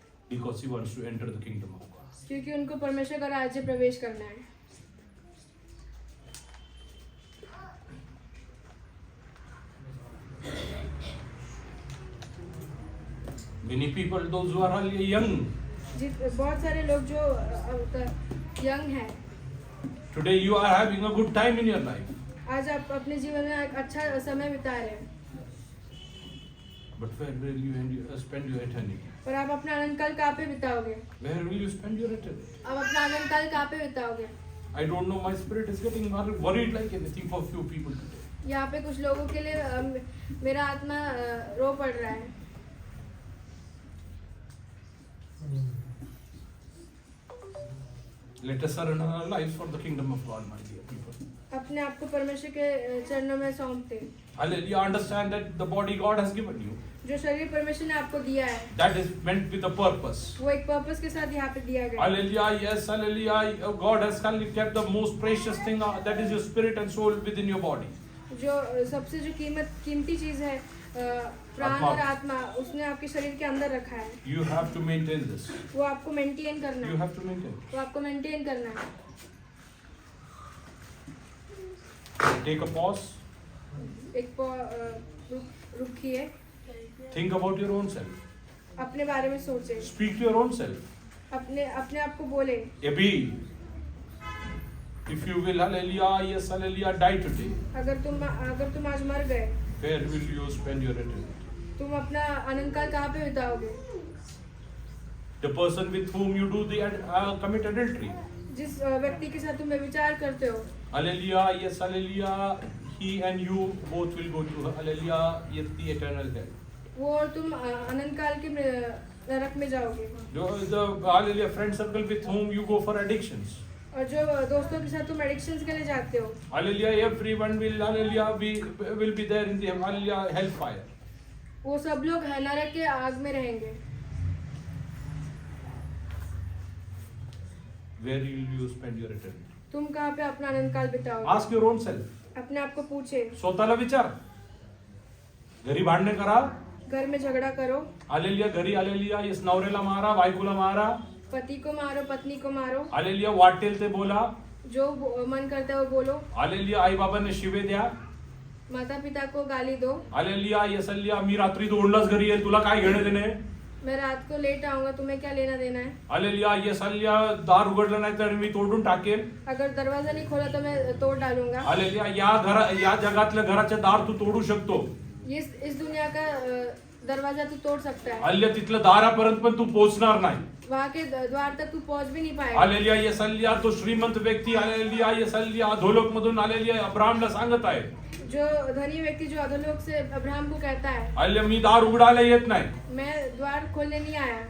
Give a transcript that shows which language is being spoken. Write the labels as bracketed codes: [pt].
[en] because he wants to enter the kingdom of God. [hi] क्योंकि उनको परमेश्वर का राज्य प्रवेश करना है। [en] Many people, those who are hallelujah young, [hi] बहुत सारे लोग जो यंग हैं, [en] today you are having a good time in your life. [hi] आज आप अपने जीवन में एक अच्छा समय बिता रहे हैं, [en] But where will you spend your eternity? [hi] पर आप अपना अनंत काल कहाँ पे बिताओगे? [en] Where will you spend your eternity? [hi] आप अपना अनंत काल कहाँ पे बिताओगे? [en] I don't know. My spirit is getting worried like anything for few people today. [hi] यहाँ पे कुछ लोगों के लिए मेरा आत्मा रो पड़ रहा है। [en] Let us surrender our lives for the kingdom of God, my dear people. [hi] अपने आप को परमेश्वर के चरणों में सौंपते। [en] Hallelujah. Understand that the body God has given you, [hi] जो शरीर परमेश्वर ने आपको दिया है, [en] that is meant with a purpose. [hi] वो एक पर्पस के साथ यहाँ पे दिया गया है। [en] Hallelujah. Yes, hallelujah. God has kept the most precious thing, that is your spirit and soul within your body. [hi] जो सबसे जो कीमती चीज है, प्राण और आत्मा, उसने आपके शरीर के अंदर रखा है। [en] You have to maintain this. [hi] वो आपको मेंटेन करना [en] You [hi] है। [en] have to maintain. [hi] वो आपको मेंटेन करना है। [en] Take a pause. [hi] एक रुकिए, [en] Think about your own self. [hi] अपने बारे में सोचे, [en] Speak to your own self. [hi] अपने आप को बोले, [en] Abhi, if you will, hallelujah, yes, hallelujah, die today, [hi] अगर तुम आज मर गए, [en] where will you spend your eternity? [hi] तुम अपना अनंत काल कहाँ पे बिताओगे? [en] The person with whom you do commit adultery. [hi] जिस व्यक्ति के साथ तुम व्यभिचार करते हो, [en] Hallelujah, yes, hallelujah, he and you both will go to, hallelujah, yes, the eternal hell. [hi] वो और तुम अनंत काल के नरक में जाओगे। [en] The hallelujah friend circle with whom you go for addictions. [hi] और जो दोस्तों के साथ तुम एडिक्शंस के लिए जाते हो, [en] Hallelujah, everyone will, hallelujah, will be there in the hallelujah hellfire. [hi] वो सब लोग नरक के आग में रहेंगे। [en] Where will you spend your eternity? [hi] तुम कहाँ पे अपना अनंत काल बिताओगे? [en] Ask your own self. [hi] अपने आप को पूछे। [mr] स्वतःला विचार. घरी भांडणे करा. [hi] घर में झगड़ा करो, [mr] हालेलुया. घरी हालेलुया. येस नवऱ्याला मारा, बायकोला मारा. [hi] पति को मारो, पत्नी को मारो, [mr] हालेलुया. वाटेल ते बोला. [hi] जो मन करता है वो बोलो, [mr] हालेलुया. आई बाबांना शिवे द्या. [hi] माता पिता को गाली दो। हालेलुया. येसल्लिया. [mr] मी रात्री दोनलाच घरी येईल, तुला काय घेणे देणे? [hi] मैं रात को लेट आऊंगा, तुम्हें क्या लेना देना है? हालेलुया. येसल्लिया. [mr] दार उघडलं नाही तर मी तोडून टाकेन. [hi] अगर दरवाजा नहीं खोला तो मैं तोड़ डालूंगा। हालेलुया. [mr] या जगातल्या घराचे दार तू तोडू शकतो. [hi] इस दुनिया का दरवाजा तू तोड़ सकता है, हालेलुया. [mr] तिथलं दारापर्यंत पण तू पोहोचणार नाही. [hi] वहाँ के द्वार तक तू पहुंच भी नहीं पाएगा। हालेलुया. येसल्लिया. [mr] तो श्रीमंत व्यक्ती हालेलुया. येसल्लिया. अधोलोक मधून हालेलुया अब्राहमला सांगत आहे. [hi] जो धनी व्यक्ति जो अधोलोक से अब्राहम को कहता है, [mr] हालेलुया. मी दार उघडायला येत नाही. [hi] मैं द्वार खोलने नहीं आया,